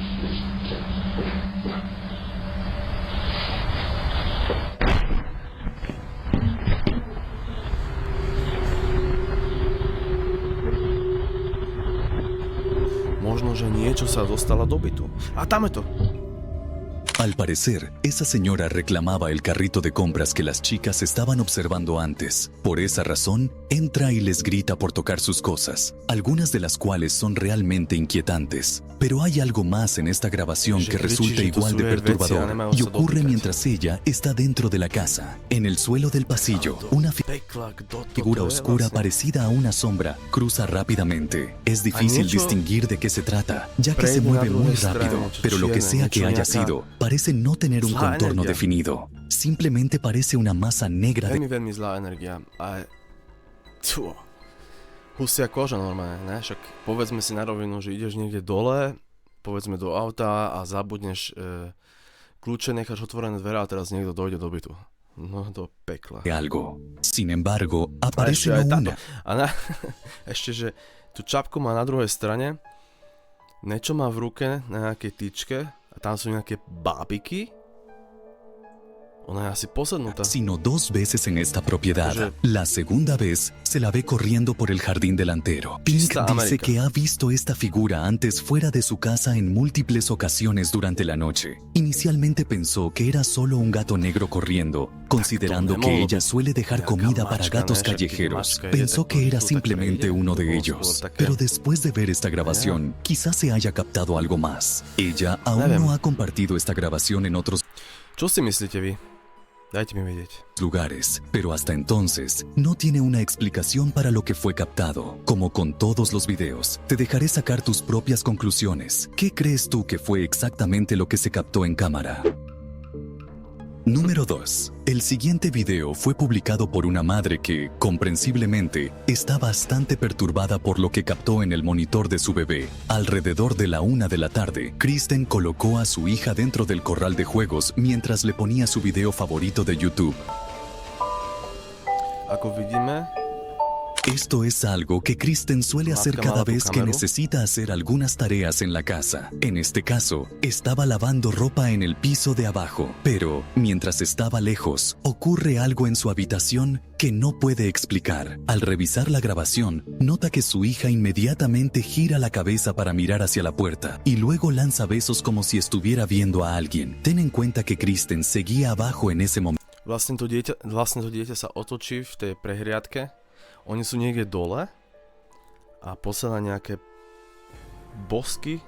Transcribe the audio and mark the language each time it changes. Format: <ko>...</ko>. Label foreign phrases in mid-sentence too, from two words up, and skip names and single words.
<sk>Možno, že niečo sa dostala do bytu. A tam je to.</sk> <es>Al parecer, esa señora reclamaba el carrito de compras que las chicas estaban observando antes. Por esa razón, entra y les grita por tocar sus cosas, algunas de las cuales son realmente inquietantes. Pero hay algo más en esta grabación que resulta igual de perturbador y ocurre mientras ella está dentro de la casa. En el suelo del pasillo, una figura oscura parecida a una sombra cruza rápidamente. Es difícil distinguir de qué se trata, ya que se mueve muy rápido, pero lo que sea que haya sido, parece no tener un contorno definido. Simplemente parece una masa negra de...</es> <sk>Veľmi zlá energia. A... Husia koža normálne, ne? Však povedzme si na rovinu, že ideš niekde dole, povedzme do auta a zabudneš kľúče, necháš otvorené dvere a teraz niekto dojde do bytu. No do pekla.</sk> <es>Algo. Sin embargo, aparece una.</es> <sk>Ešte, že tú čapku má na druhej strane, niečo má v ruke na nejakej tyčke a tam sú nejaké bábiky. Ona</sk> <es>es así</es> <sk>posadnuta.</sk> <es>Sino 2 veces en esta propiedad. La segunda vez se la ve corriendo por el jardín delantero. Pink dice que ha visto esta figura antes fuera de su casa en múltiples ocasiones durante la noche. Inicialmente pensó que era solo un gato negro corriendo, considerando que ella suele dejar comida para gatos callejeros. Pensó que era simplemente uno de ellos. Pero después de ver esta grabación, quizás se haya captado algo más. Ella aún no ha compartido esta grabación en otros</es> <sk>Čo si myslíte vy? Dajte mi vedieť.</sk> <es>Lugares, pero hasta entonces no tiene una explicación para lo que fue captado. Como con todos los videos, te dejaré sacar tus propias conclusiones. ¿Qué crees tú que fue exactamente lo que se captó en cámara? Número 2. El siguiente video fue publicado por una madre que, comprensiblemente, está bastante perturbada por lo que captó en el monitor de su bebé. Alrededor de la 1 de la tarde, Kristen colocó a su hija dentro del corral de juegos mientras le ponía su video favorito de YouTube.</es> <sk>Ako vidíme,</sk> <es>esto es algo que Kristen suele hacer cada vez que necesita hacer algunas tareas en la casa. En este caso, estaba lavando ropa en el piso de abajo, pero mientras estaba lejos, ocurre algo en su habitación que no puede explicar. Al revisar la grabación, nota que su hija inmediatamente gira la cabeza para mirar hacia la puerta y luego lanza besos como si estuviera viendo a alguien. Ten en cuenta que Kristen seguía abajo en ese momento.</es> <sk>Vlastne to dieťa sa otočí v tej prehliadke. Oni sú niekde dole a posiela nejaké bosky.</sk>